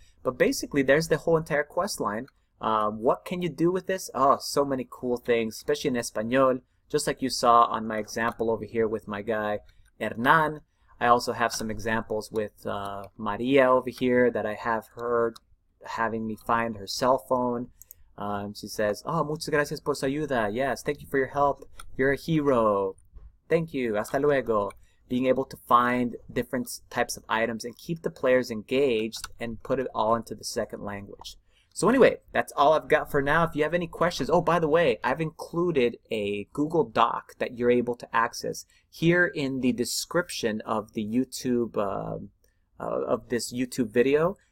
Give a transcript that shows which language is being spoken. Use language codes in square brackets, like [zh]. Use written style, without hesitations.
[en] But basically there's the whole entire quest line. What can you do with this? Oh, so many cool things, especially in Espanol, just like you saw on my example over here with my guy Hernan. I also have some examples with Maria over here that I have her having me find her cell phone. She says, oh, [es] muchas gracias por su ayuda. [en] Yes, thank you for your help. You're a hero. Thank you. [es] Hasta luego. [en] Being able to find different types of items and keep the players engaged and put it all into the second language. So anyway, that's all I've got for now. If you have any questions, oh, by the way, I've included a Google Doc that you're able to access here in the description of the YouTube, of this YouTube video.